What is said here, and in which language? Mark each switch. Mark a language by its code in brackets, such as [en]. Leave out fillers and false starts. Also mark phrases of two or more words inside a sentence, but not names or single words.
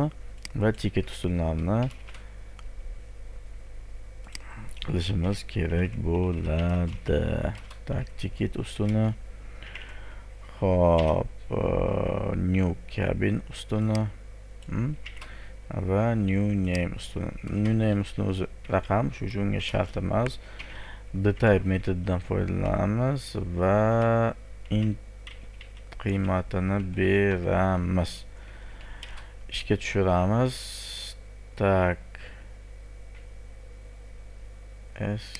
[uz] Va ticket ustunlarini qilishimiz kerak bo'ladi. Tak, ticket ustuni, hop, [en] new cabin [uz] ustuni va [en] new name [uz] ustuni. [en] New name [uz] ustuni o'zi raqam, shu uchun unga shart emas. Dtype metodidan foydalanamiz va int qiymatini beramiz. Ishga tushiramiz. Tak, s